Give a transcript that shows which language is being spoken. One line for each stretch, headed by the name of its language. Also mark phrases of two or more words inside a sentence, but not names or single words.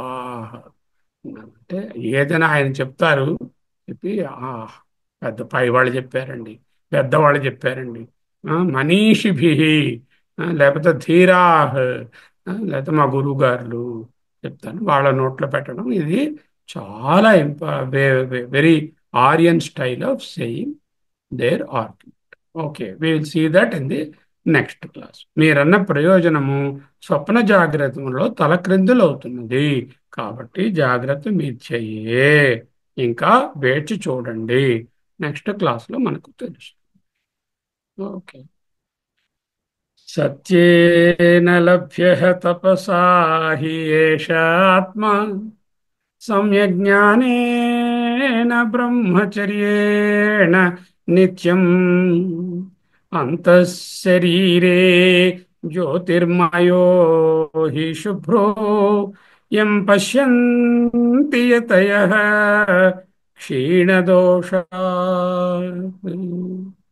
Telugu: అంటే ఏదైనా ఆయన చెప్తారు, చెప్పి పెద్ద పై వాళ్ళు చెప్పారండి, పెద్దవాళ్ళు చెప్పారండి, మనీషిభి, లేకపోతే ధీరాహ్, లేకపోతే మా గురువు గారులు చెప్తాను, వాళ్ళ నోట్లో పెట్టడం. ఇది చాలా
English: very Aryan style of saying their argument. okay, we will see that in the next class.
Telugu: మీరన్న ప్రయోజనము స్వప్న జాగ్రత్తలో తలక్రిందులు అవుతున్నది కాబట్టి జాగ్రత్త మిథ్యయే. ఇంకా వేచి చూడండి,
English: next class
Telugu: మనకు తెలుసు. ఓకే.
Sanskrit: సత్యేన లభ్య తపసా హి ఏష ఆత్మ सम्यग्ज्ञानेन ब्रह्मचर्येण नित्यम् अंतःशरीरे ज्योतिर्मयो हि शुभ्रो यं पश्यन्ति यतयः क्षीणदोषाः।